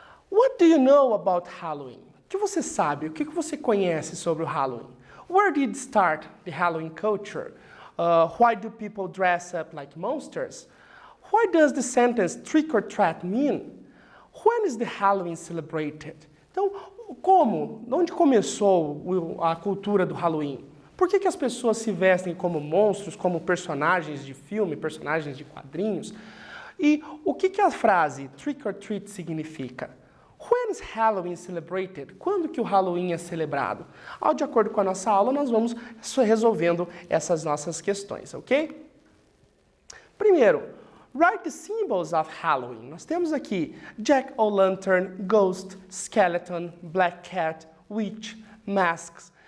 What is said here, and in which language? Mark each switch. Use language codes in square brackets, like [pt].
[en] What do you know about Halloween? [pt] O que você sabe? O que você conhece sobre o Halloween? [en] Where did it start the Halloween culture? Why do people dress up like monsters? Why does the sentence trick or treat mean? When is the Halloween celebrated? [pt] Então, onde começou a cultura do Halloween? Por que as pessoas se vestem como monstros, como personagens de filme, personagens de quadrinhos? E o que a frase trick or treat significa? [en] When is Halloween celebrated? [pt] Quando que o Halloween é celebrado? De acordo com a nossa aula, nós vamos resolvendo essas nossas questões, ok? Primeiro, [en] write the symbols of Halloween. [pt] Nós temos aqui [en] Jack-o'-lantern, ghost, skeleton, black cat, witch, masks.